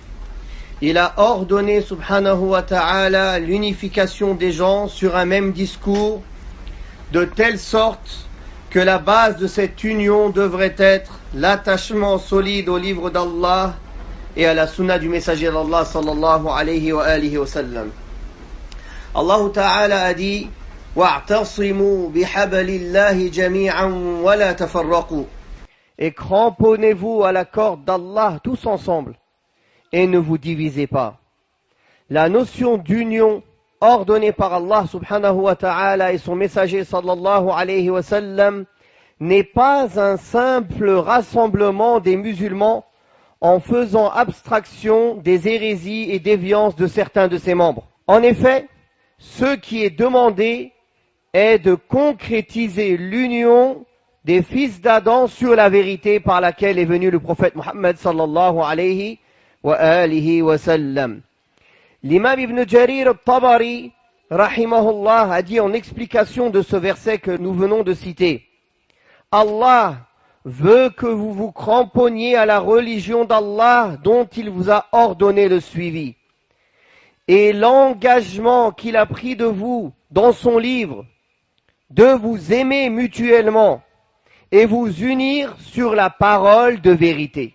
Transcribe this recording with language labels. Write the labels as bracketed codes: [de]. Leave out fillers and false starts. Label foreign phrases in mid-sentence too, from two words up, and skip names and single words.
[fr] Il a ordonné [ar] سبحانه وتعالى [fr] l'unification des gens sur un même discours, de telle sorte que la base de cette union devrait être l'attachement solide au livre d'Allah et à la sunna du messager d'Allah [ar] صلى الله عليه وعلى آله وسلم. الله تعالى [fr] a dit: [ar] واعتصموا بحبل الله جميعا ولا تفرقوا. [fr] Et cramponnez-vous à la corde d'Allah tous ensemble et ne vous divisez pas. La notion d'union ordonnée par Allah [ar] سبحانه وتعالى [fr] et son messager [ar] صلى الله عليه وسلم [fr] n'est pas un simple rassemblement des musulmans en faisant abstraction des hérésies et déviances de certains de ses membres. En effet, ce qui est demandé est de concrétiser l'union des fils d'Adam sur la vérité par laquelle est venu le prophète Muhammad [ar] صلى الله عليه وعلى آله وسلم. [fr] L'imam Ibn Jarir al-Tabari rahimahullah a dit en explication de ce verset que nous venons de citer: Allah veut que vous vous cramponniez à la religion d'Allah dont il vous a ordonné le suivi. Et l'engagement qu'il a pris de vous dans son livre, de vous aimer mutuellement et vous unir sur la parole de vérité.